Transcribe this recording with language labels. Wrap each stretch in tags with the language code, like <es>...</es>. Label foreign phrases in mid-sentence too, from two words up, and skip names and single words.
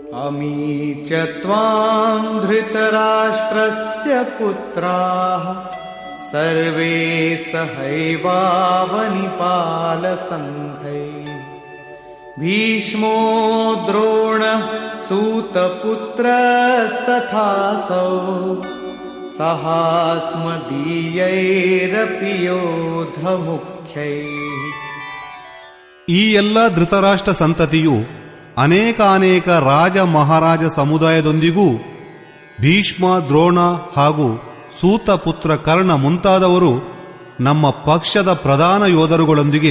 <sa>अमी च त्वां धृतराष्ट्रस्य पुत्राः सर्वे सहैवावनिपालसङ्घैः भीष्मो द्रोणः सूतपुत्रस्तथासौ सहास्मदीयैरपि योधमुख्यैः.</sa> <kn>ಈ ಎಲ್ಲ ಧೃತರಾಷ್ಟ್ರ ಸಂತತಿಯು ಅನೇಕಾನೇಕ ರಾಜ ಮಹಾರಾಜ ಸಮುದಾಯದೊಂದಿಗೂ ಭೀಷ್ಮ ದ್ರೋಣ ಹಾಗೂ ಸೂತಪುತ್ರ ಕರ್ಣ ಮುಂತಾದವರು ನಮ್ಮ ಪಕ್ಷದ ಪ್ರಧಾನ ಯೋಧರುಗಳೊಂದಿಗೆ</kn>